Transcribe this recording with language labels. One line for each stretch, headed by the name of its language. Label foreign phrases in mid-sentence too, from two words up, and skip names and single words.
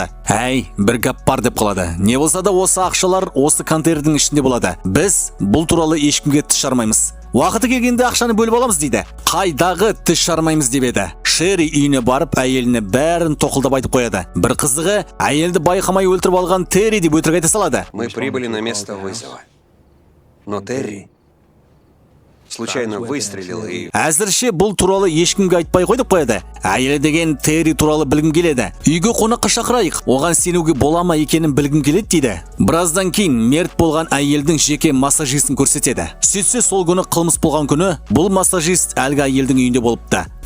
Kazakh: Әй, бір гәп бар деп қалады. Не болса да осы ақшалар осы контейнердің ішінде болады. Біз бұл туралы ешкімге тіс жармаймыз. Уақыты келгенде ақшаны бөліп аламыз дейді. Қайдағы тіс жармаймыз деп еді. Шерри үйіне барып әйеліне бәрін тоқылдап айтып қояды. Бір қызығы, әйелді байқамай өлтіріп алған Терри деп өтірік айта салады.
Russian: Мы прибыли на место вызова. Но Терри случайно выстрелил и...
Kazakh: Әзірше бұл туралы ешкімге айтпай қой деп қояды. Әйелі деген Терри туралы білгім келеді. Үйге қонаққа шақырайық. Оған сенуге бола ма екенін білгім келеді дейді. Біраздан кейін мерт болған әйелдің жеке массажистін көрсетеді. Сөйтсе сол күні қылмыс болған күні бұл массажист әлгі әйелдің үйінде болыпты.